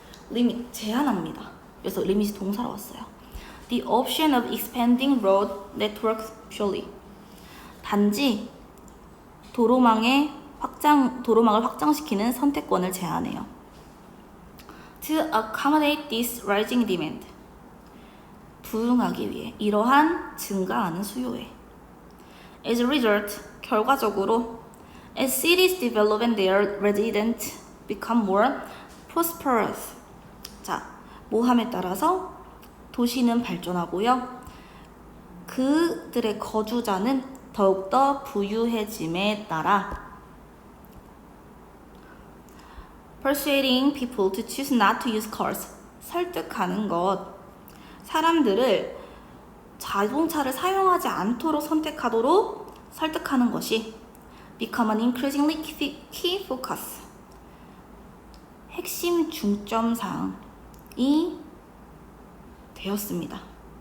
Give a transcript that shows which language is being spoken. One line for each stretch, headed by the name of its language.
Korean: 리밋 제한합니다. 그래서 리밋이 동사로 왔어요.
English: The option of expanding road networks purely
Korean: 단지 도로망을 확장시키는 선택권을 제한해요.
English: To accommodate this rising demand
Korean: 부응하기 위해 이러한 증가하는 수요에
English: As a result
Korean: 결과적으로
English: as cities develop and their residents become more prosperous
Korean: 자 모함에 따라서 도시는 발전하고요. 그들의 거주자는 더욱더 부유해짐에 따라
English: persuading people to choose not to use cars
Korean: 설득하는 것 사람들을 자동차를 사용하지 않도록 선택하도록 설득하는 것이
English: become an increasingly key focus
Korean: 핵심 중점사항이 되었습니다.